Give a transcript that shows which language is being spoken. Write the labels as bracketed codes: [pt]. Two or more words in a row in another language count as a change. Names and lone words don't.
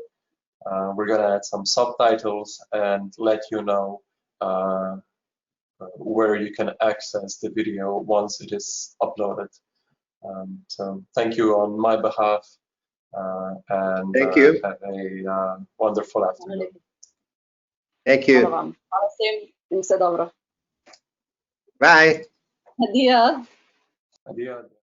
[en] We're going to add some subtitles and let you know where you can access the video once it is uploaded. So thank you on my behalf, and thank you. have a wonderful afternoon. Thank you. [sl] Hvala vam. Hvala vsem in vse dobro. Bye. Adijo. Adios.